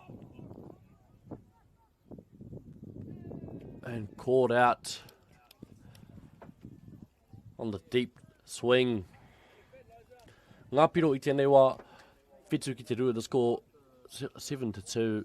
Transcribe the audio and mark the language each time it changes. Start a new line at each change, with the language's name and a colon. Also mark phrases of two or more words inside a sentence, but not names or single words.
English: And caught out on the deep swing.
Māori: Ngā piro I tēnei wā, whetū ki te rua,
English: the score 7-2.